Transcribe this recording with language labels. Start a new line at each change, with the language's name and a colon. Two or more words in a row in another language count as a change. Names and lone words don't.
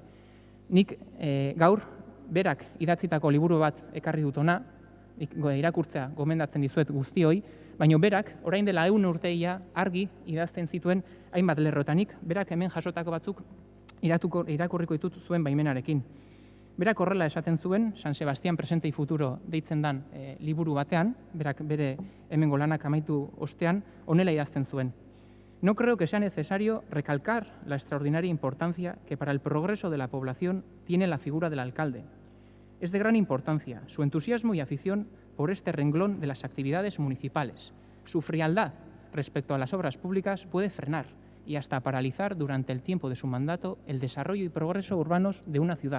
Basque: Nik gaur berak idatzitako liburu bat ekarri dut hona, irakurtzea gomendatzen dizuet guztioi, baina berak orain dela 100 urteia argi idazten zituen hainbat lerrotanik, berak hemen jasotako batzuk irakurriko ditut zuen baimenarekin. Berak horrela esaten zuen, San Sebastián presente y futuro deitzen dan liburu batean, berak bere hemengo lanak amaitu ostean, honela idazten zuen.
Spanish: No creo que sea necesario recalcar la extraordinaria importancia que para el progreso de la población tiene la figura del alcalde. Es de gran importancia su entusiasmo y afición por este renglón de las actividades municipales. Su frialdad respecto a las obras públicas puede frenar y hasta paralizar durante el tiempo de su mandato el desarrollo y progreso urbanos de una ciudad.